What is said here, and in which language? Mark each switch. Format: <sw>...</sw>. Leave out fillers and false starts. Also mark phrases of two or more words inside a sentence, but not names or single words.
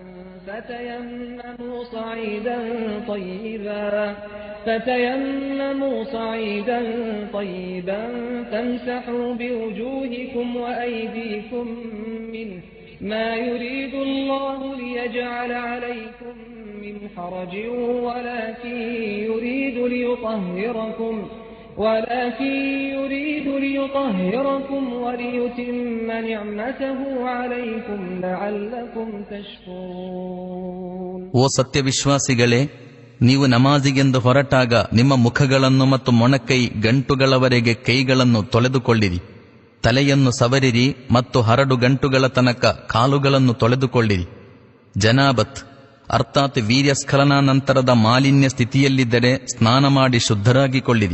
<ar>فتيمموا صعيدا طيبا فامسحوا بوجوهكم وأيديكم منه ما يريد الله ليجعل عليكم من حرج ولكن يريد ليطهركم وليتم نعمته عليكم لعلكم تشكرون.</ar> <kn>ಓ ಸತ್ಯವಿಶ್ವಾಸಿಗಳೇ, ನೀವು ನಮಾಜಿಗೆಂದು ಹೊರಟಾಗ ನಿಮ್ಮ ಮುಖಗಳನ್ನು ಮತ್ತು ಮೊಣಕೈ ಗಂಟುಗಳವರೆಗೆ ಕೈಗಳನ್ನು ತೊಳೆದುಕೊಳ್ಳಿರಿ. ತಲೆಯನ್ನು ಸವರಿರಿ ಮತ್ತು ಹರಡು ಗಂಟುಗಳ ತನಕ ಕಾಲುಗಳನ್ನು ತೊಳೆದುಕೊಳ್ಳಿರಿ. ಜನಾಬತ್ ಅರ್ಥಾತ್ ವೀರ್ಯಸ್ಖಲನಾನಂತರದ ಮಾಲಿನ್ಯ ಸ್ಥಿತಿಯಲ್ಲಿದ್ದರೆ ಸ್ನಾನ ಮಾಡಿ ಶುದ್ಧರಾಗಿಕೊಳ್ಳಿರಿ.</kn>